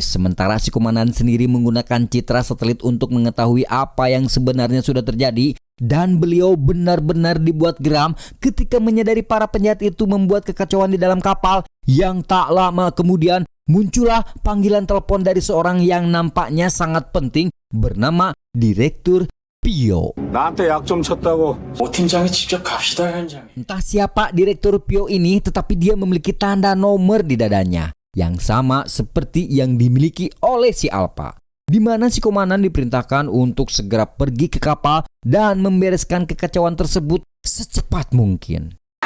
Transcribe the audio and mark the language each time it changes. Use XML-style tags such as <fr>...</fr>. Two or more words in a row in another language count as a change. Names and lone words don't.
<id>Sementara si komandan sendiri menggunakan citra satelit untuk mengetahui apa yang sebenarnya sudah terjadi. Dan beliau benar-benar dibuat geram ketika menyadari para penjahat itu membuat kekacauan di dalam kapal. Yang tak lama kemudian muncullah panggilan telepon dari seorang yang nampaknya sangat penting bernama Direktur Pio.</id> <ko>나한테 약 좀 쳤다고. 오 팀장이 직접 갑시다 현장.</ko> <id>Entah siapa Direktur Pio ini, tetapi dia memiliki tanda nomor di dadanya yang sama seperti yang dimiliki oleh si Alpa, di mana si komandan diperintahkan untuk segera pergi ke kapal dan membereskan kekacauan tersebut secepat mungkin.</id>